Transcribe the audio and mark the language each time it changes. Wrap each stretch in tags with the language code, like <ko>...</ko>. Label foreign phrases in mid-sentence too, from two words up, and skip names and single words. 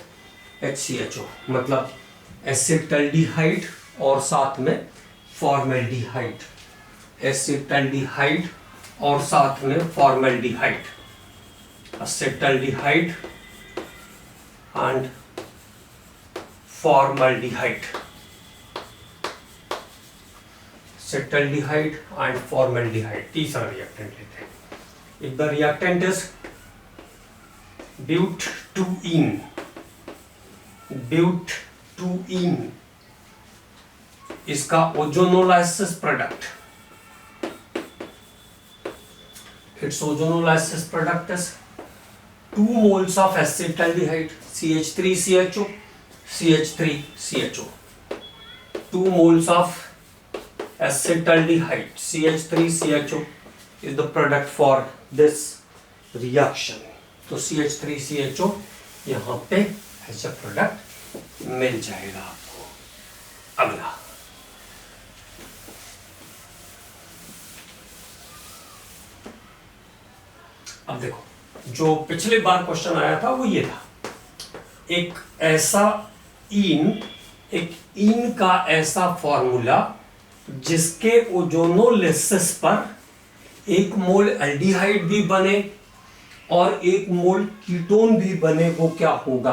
<hi>HCHO, मतलब एसिटल्डिहाइड और साथ में फॉर्मल्डिहाइड, एसिटल्डिहाइड और साथ में फॉर्मल्डिहाइड,</hi> <en>acetaldehyde and formaldehyde, acetaldehyde and formaldehyde.</en> <hi>तीसरा रिएक्टेंट लेते हैं।</hi> <en>If the reactant is but-2-ene, but-2-ene,</en> <hi>इसका</hi> <en>ozonolysis product, its ozonolysis product is 2 moles of acetaldehyde, CH3CHO, CH3CHO, 2 moles of acetaldehyde, CH3CHO is the product for this reaction।</en> <hi>तो CH3CHO यहाँ पे ऐसा प्रोडक्ट मिल जाएगा आपको। अगला, अब देखो, जो पिछले बार क्वेश्चन आया था वो ये था, एक ऐसा एक ईन का ऐसा फॉर्मूला जिसके ओजोनोलिसिस पर 1</hi> <en>mole aldehyde</en> <hi>भी बने और 1</hi> <en>mole ketone</en> <hi>भी बने, वो क्या होगा?</hi>